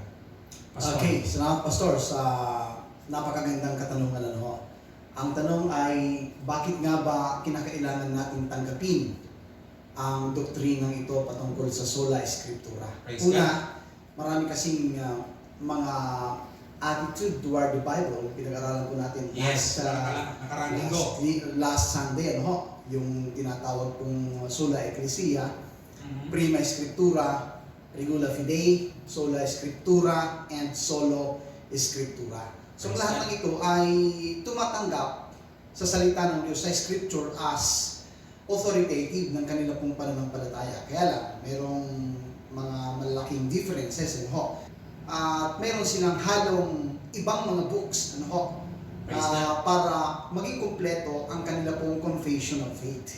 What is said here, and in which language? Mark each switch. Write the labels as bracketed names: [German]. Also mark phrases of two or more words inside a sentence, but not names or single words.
[Filipino] Pastor. Okay, salamat Pastor sa napakagandang katanungan. Ang tanong ay, bakit nga ba kinakailangan natin tanggapin ang doktrinang ito patungkol sa [Latin] Sola Scriptura? [Filipino] Una, marami kasing mga [English] attitude toward the Bible. [Filipino] Pinag-aralan po natin [English] last Sunday, [Filipino] yung tinatawag pong [Latin] Sola Ecclesia, Prima Scriptura, Regula Fidei, Sola Scriptura, and Solo Scriptura. [Filipino] So lahat ng ito ay tumatanggap sa salita ng Diyos, sa Scripture, [English] as authoritative [Filipino] ng kanila pong pananampalataya. Kaya lang, mayroong mga malaking differences. At meron silang halong ibang mga books para maging kumpleto ang kanila pong [English] confession of faith.